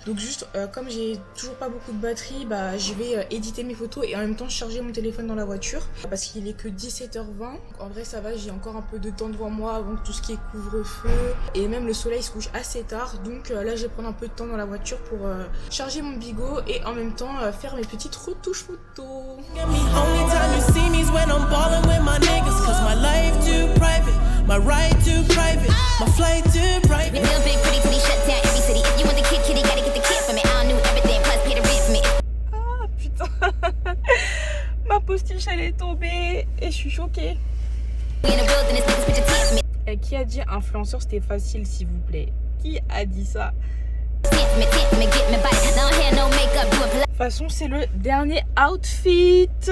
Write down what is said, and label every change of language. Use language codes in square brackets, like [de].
[fr] Donc juste comme j'ai toujours pas beaucoup de batterie, bah je vais éditer mes photos et en même temps charger mon téléphone dans la voiture parce qu'il est que 17h20. Donc, en vrai ça va, j'ai encore un peu de temps devant moi avant que tout ce qui est couvre-feu et même le soleil se couche assez tard. Donc là je vais prendre un peu de temps dans la voiture pour charger mon bigot et en même temps faire mes petites retouches photos. [en] Only time you see me is when I'm ballin' with my niggas. Cause my life too private, my ride too private, my flight too private. Real big pretty titty shut down every city. If you want the kid, kitty, gotta get the kid for me. I don't know everything, plus pay the rent for me. [fr] Ah putain, ma postiche elle est tombée et je suis choquée. Qui a dit influenceur c'était facile s'il vous plaît? Qui a dit ça? De toute façon, c'est le dernier outfit.